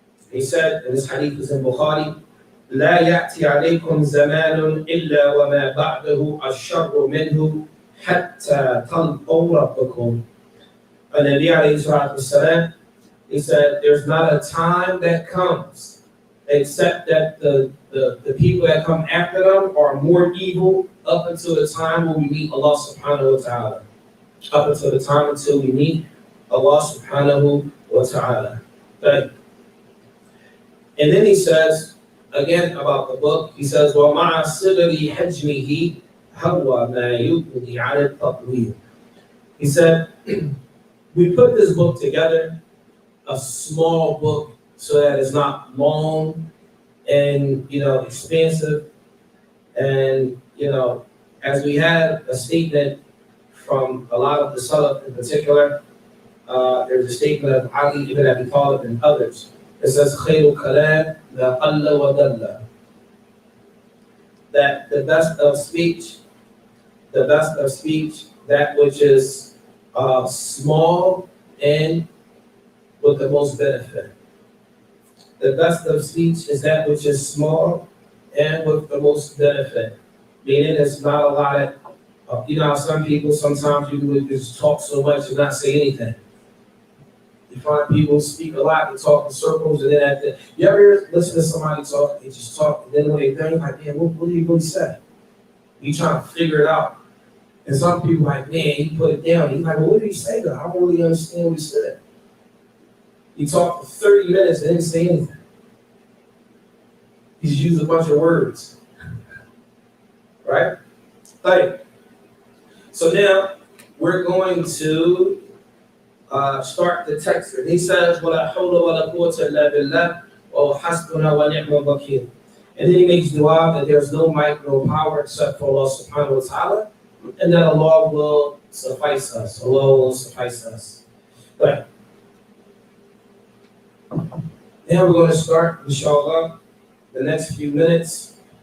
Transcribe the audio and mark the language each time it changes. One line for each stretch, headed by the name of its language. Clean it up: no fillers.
English: He said, and this hadith is in Bukhari,
Arabic: لا يأتي عليكم زمان إلا وما بعده الشر منه حتى تلقوا ربكم.
English: And Nabi alayhi salatu wasalam, he said, there's not a time that comes except that the people that come after them are more evil up until the time when we meet Allah subhanahu wa ta'ala. Up until the time until we meet Allah subhanahu wa ta'ala. Okay. And then he says, again about the book, he says,
Arabic: وَمَعَ صِغَرِ حَجْمِهِ هَوَّ مَا يُبْنِي عَلَى التَّطْوِيلِ.
English: He said, we put this book together, a small book, so that it's not long and, expensive. And, as we had a statement from a lot of the Salaf in particular, there's a statement of Ali ibn Abi Talib and others. It says,
Arabic: خَيْرُ كَلَامٍ لَا قَلَّ وَدَلَّ.
English: That the best of speech, that which is small and with the most benefit. The best of speech is that which is small and with the most benefit. Meaning it's not a lot of, how some people, sometimes you would just talk so much and not say anything. You find people speak a lot, they talk in circles, and then you ever listen to somebody talk, they just talk, and then when they think, like, man, what did he really say? You trying to figure it out. And some people like, man, he put it down. He's like, well, what did he say though? I don't really understand what he said. He talked for 30 minutes and didn't say anything. He just used a bunch of words. Right? Like, so now we're going to start the text. And he says,
Arabic: وَلَا حَوْلَ وَلَا قُوَّةَ إِلَّا بِاللَّهِ وَحَسْبُنَا وَنِعْمَ الْوَكِيلُ.
English: And then he makes dua that there's no might, no power except for Allah subhanahu wa ta'ala, and that Allah will suffice us. Allah will suffice us. Right. Now we're going to start, inshallah, the next few minutes.